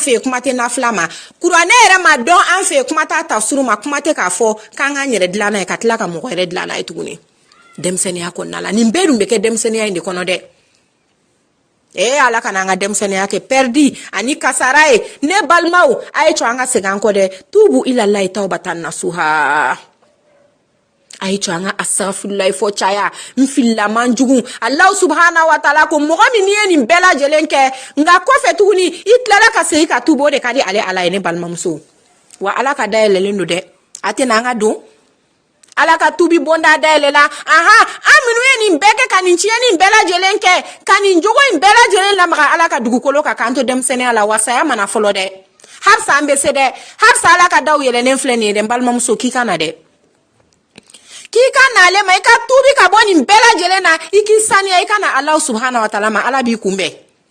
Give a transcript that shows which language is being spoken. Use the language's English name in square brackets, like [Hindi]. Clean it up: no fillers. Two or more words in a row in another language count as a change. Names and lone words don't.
[Bambara] fɛ yen kuma tɛ nafila ma kuranɛ yɛrɛ ma dɔn an fɛ yen kuma t'a tafsiri ma kuma tɛ k'a fɔ k'an k'an yɛrɛ dilan n'a ye ka tila ka mɔgɔ yɛrɛ dilan n'a ye tuguni denmisɛnniya kɔnɔna la nin bɛɛ dun bɛ kɛ denmisɛnniya in de kɔnɔ dɛ ala kana an ka denmisɛnniya kɛ perdi ani kasara ye ne balimaw a ye to an ka segin an kɔ dɛ [Arabic] توبوا إلى الله توبة نصوحا [Bambara] a ye to an ka astaghfirullahi fɔ caya n filila man jugu [Arabic] الله سبحانه وتعالى [Bambara] ko mɔgɔ min n'i ye nin bɛɛ lajɛlen kɛ nka kɔfɛ tuguni i tilala ka segin ka tubu o de ka di ale ala ye ne balimamuso wa ala ka dayɛlɛlen don dɛ a tɛna an ka don ala ka tubi bonda dayɛlɛ la an minnu ye nin bɛɛ kɛ ka nin tiɲɛni bɛɛ lajɛlen kɛ ka nin jogo in bɛɛ lajɛlen lamaga ala ka dugukolo kan k'an to denmisɛnniya la wa saya mana fɔlɔ dɛ harisa an bɛ se dɛ harisa ala ka daw yɛlɛlen filɛ nin ye dɛ n balimamuso k'i ka na dɛ k'i ka na ale ma i ka tubi ka bɔ nin bɛɛ lajɛlen na i k'i saniya i ka na ala [Arabic] سبحانه وتعالى [Bambara] ma ala b'i kunbɛn